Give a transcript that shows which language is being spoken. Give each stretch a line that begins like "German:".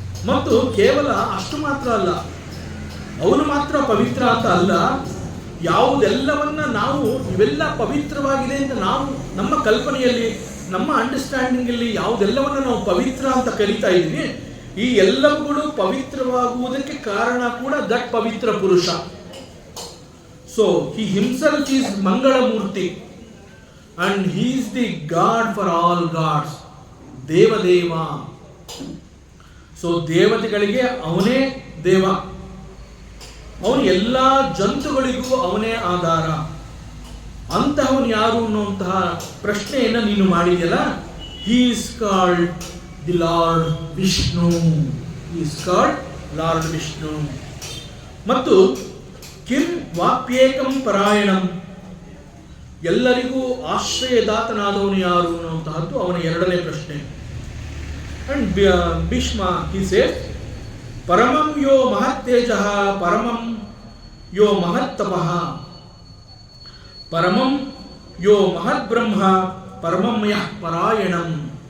Kannada: ಮತ್ತು ಕೇವಲ ಅಷ್ಟು ಮಾತ್ರ ಅಲ್ಲ, ಅವನು ಮಾತ್ರ ಪವಿತ್ರ ಅಂತ ಅಲ್ಲ, ಯಾವುದೆಲ್ಲವನ್ನ ನಾವು ಇವೆಲ್ಲ ಪವಿತ್ರವಾಗಿದೆ ಅಂತ ನಾವು ನಮ್ಮ ಕಲ್ಪನೆಯಲ್ಲಿ ನಮ್ಮ ಅಂಡರ್ಸ್ಟ್ಯಾಂಡಿಂಗ್ ಅಲ್ಲಿ ಯಾವುದೆಲ್ಲವನ್ನ ನಾವು ಪವಿತ್ರ ಅಂತ ಕರೀತಾ ಇದ್ದೀವಿ, ಈ ಎಲ್ಲವುಗಳು ಪವಿತ್ರವಾಗುವುದಕ್ಕೆ ಕಾರಣ ಕೂಡ ದಟ್ ಪವಿತ್ರ ಪುರುಷ.
English: So he himself is Mangalamurti and he is the God for all gods.
Kannada: ದೇವದೇವ. So ದೇವತೆಗಳಿಗೆ ಅವನೇ ದೇವ, ಅವನು ಎಲ್ಲ ಜಂತುಗಳಿಗೂ ಅವನೇ ಆಧಾರ. ಅಂತಹವನು ಯಾರು ಅನ್ನುವಂತಹ ಪ್ರಶ್ನೆಯನ್ನು ನೀನು ಮಾಡಿದೆಯಲ್ಲ,
English: he is called the Lord Vishnu. He is called Lord Vishnu.
Kannada: ಮತ್ತು
Sanskrit: ಕಿಂ ವಾಪ್ಯೇಕಂ ಪರಾಯಣಂ,
Kannada: ಎಲ್ಲರಿಗೂ ಆಶ್ರಯದಾತನಾದವನು ಯಾರು ಅನ್ನುವಂತಹದ್ದು ಅವನ ಎರಡನೇ ಪ್ರಶ್ನೆ.
Sanskrit: ಅಂಡ್ ಭೀಷ್ಮ
English: he says
Sanskrit: ಪರಮಂ ಯೋ ಮಹತ್ತೇಜಃ ಪರಮಂ ಯೋ ಮಹತ್ತಪಃ ಪರಮಂ ಯೋ ಮಹದ್ಬ್ರಹ್ಮ ಪರಮಂ ಯಃ ಪರಾಯಣಂ.